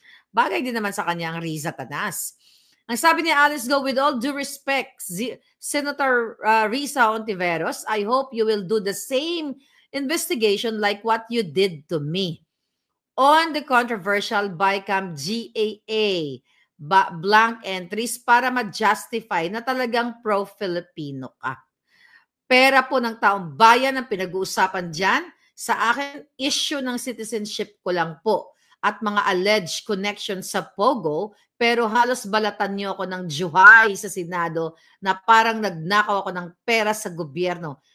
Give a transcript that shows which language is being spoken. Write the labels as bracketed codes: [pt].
[tl] Bagay din naman sa kanya ang Riza Tanas. [en] Ang sabi ni Alice Go, with all due respect, Senator Risa Ontiveros, I hope you will do the same investigation like what you did to me on the controversial BICAM GAA blank entries [tl] para ma-justify na talagang pro-Filipino ka. Pera po ng taong bayan ang pinag-uusapan dyan. Sa akin, issue ng citizenship ko lang po at mga alleged connections sa Pogo, pero halos balatan niyo ako ng juhay sa Senado na parang nagnakaw ako ng pera sa gobyerno.